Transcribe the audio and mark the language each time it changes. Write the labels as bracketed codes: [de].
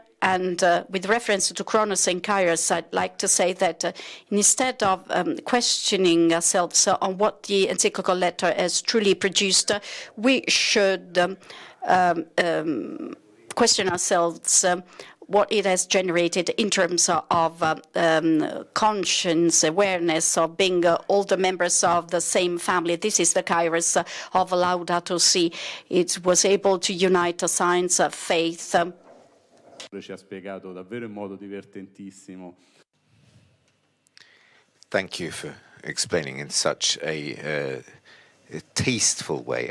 [en] And with reference to Kronos and Kairos, I'd like to say that instead of questioning ourselves on what the encyclical letter has truly produced, we should question ourselves what it has generated in terms of conscience, awareness of being all the members of the same family. This is the Kairos of Laudato Si. It was able to unite the science, faith. [it] Ci ha spiegato davvero in modo divertentissimo. [en] Thank you for explaining in such a tasteful way.